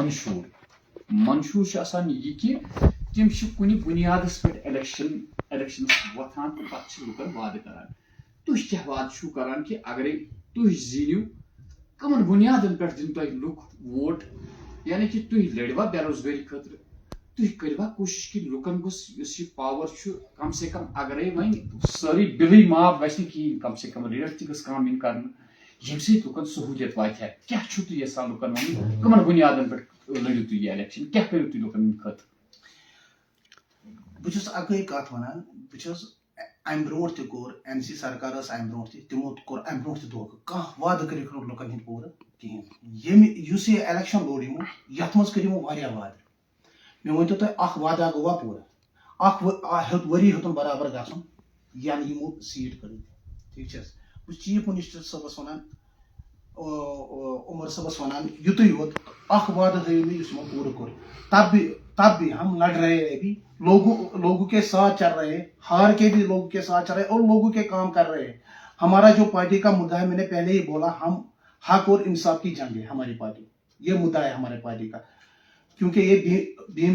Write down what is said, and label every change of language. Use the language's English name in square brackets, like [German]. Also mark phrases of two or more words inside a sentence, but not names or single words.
[Kashmiri] منشوٗر چھُ آسان یہِ کہِ تِم چھِ کُنہِ بُنیادس پٮ۪ٹھ الیکشنس وۄتھان تہٕ پتہٕ چھِ لُکن وعدٕ کران تُہۍ کیٛاہ وعدٕ چھِو کران کہِ اگرے تُہۍ زیٖنِو کٕمن بُنیادن پٮ۪ٹھ دِنۍ تۄہہِ لُکھ ووٹ یعنی کہِ تُہۍ لٔڑوا بے روزگٲری خٲطرٕ تھی کروا کوشش کہ لکن گوس یہ پاور [Urdu] کم سے کم [Kashmiri] اگرے ون ساری بلے معاف گھس کہین [Urdu] کم سے کم [Kashmiri] ریٹ تہ گھس کم کر یم ست لکن سہولیت واتہ کیا تھی یسان لکن ون کمن بنیادن پہ لڑو تھی یہ الیکشن کیا کرو تھی لکن خاطر بہس اگے کت ونان بہس ام برو تہ کور این سی سرکار ام برو تمو کور ام برو تہ دھوکہ کھانا وعدہ کرک لکن ہند پور کہین اس یہ الیکشن لوڑ یمو یت مز کر وعدہ مے ورنو تہ اخ وعدہ گوا پورا اخ وری ہتن برابر گھن ین یمو سیٹ کر ٹھیک چھ بہ [English] chief minister [Kashmiri] صبس ونان عمر صبس ونان یتھے یوت اخ وعدہ ہیو اس پورا کور [Urdu] تب بھی ہم لڑ رہے ہیں ابھی لوگوں کے ساتھ چل رہے ہیں ہار کے بھی لوگوں کے ساتھ چل رہے ہیں اور لوگوں کے کام کر رہے ہیں ہمارا جو پارٹی کا مدعا ہے میں نے پہلے ہی بولا ہم حق اور انصاف کی جنگ ہے ہماری پارٹی یہ مدعا ہے ہمارے پارٹی کا کیونکہ یہ بھیم